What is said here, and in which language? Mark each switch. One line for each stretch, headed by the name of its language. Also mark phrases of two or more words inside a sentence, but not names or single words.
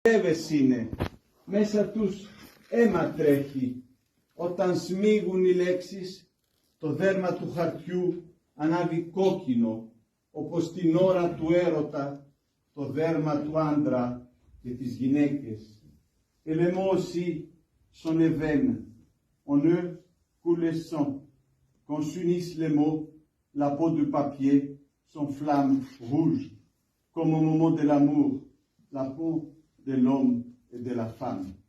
Greek: Εύες είναι, μέσα τους αίμα τρέχει. Όταν σμίγουν οι λέξεις, το δέρμα του χαρτιού ανάβει κόκκινο, όπως την ώρα του έρωτα, το δέρμα του άντρα και της γυναίκες.
French: Et les mots aussi sont les veines. En eux coule le sang. Quand s'unissent les mots, la peau du papier s'enflamme rouge, comme au moment de l'amour, la peau de l'homme et de la femme.